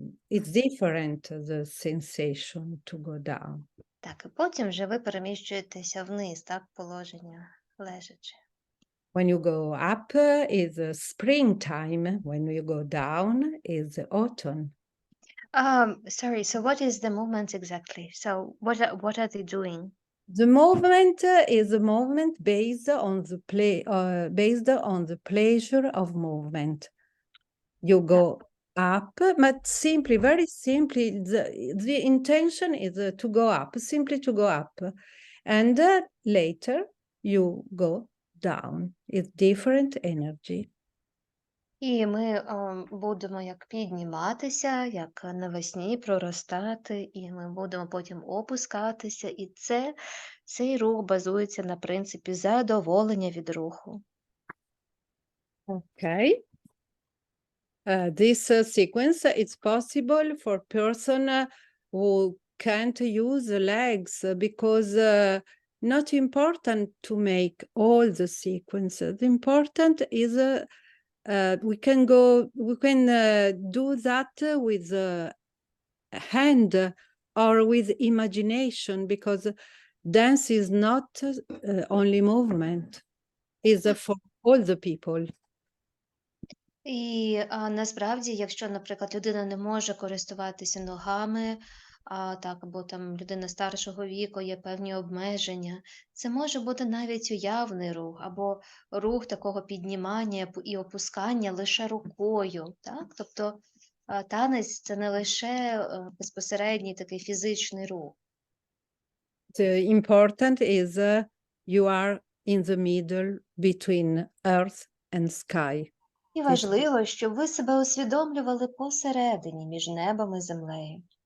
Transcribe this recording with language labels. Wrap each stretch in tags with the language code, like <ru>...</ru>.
<en>It's different, the sensation to go down.</en> <uk>Так, і потім вже ви переміщуєтеся вниз, так, положення лежачи.</uk> <en>When you go up is springtime. When you go down is autumn. Sorry, so what is the movement exactly? So what are they doing? The movement is a movement based on the pleasure of movement. You go up, but simply, very simply, the intention is to go up, simply to go up. And later you go down. It's different energy.</en> <uk>І ми будемо як підніматися, як навесні проростати, і ми будемо потім опускатися. І цей рух базується на принципі задоволення від руху.</uk> <en>Okay. This sequence is possible for person who can't use the legs because not important to make all the sequences. The important is we can do that with hand or with imagination, because dance is not only movement, is for all the people.</en> <uk>І насправді, якщо, наприклад, людина не може користуватися ногами, або там людина старшого віку, є певні обмеження, це може бути навіть уявний рух, або рух такого піднімання і опускання лише рукою. Так? Тобто танець – це не лише безпосередній такий фізичний рух.</uk> <en>The important is you are in the middle between earth and sky.</en> <uk>І важливо, щоб ви себе усвідомлювали посередині між небом і землею.</uk>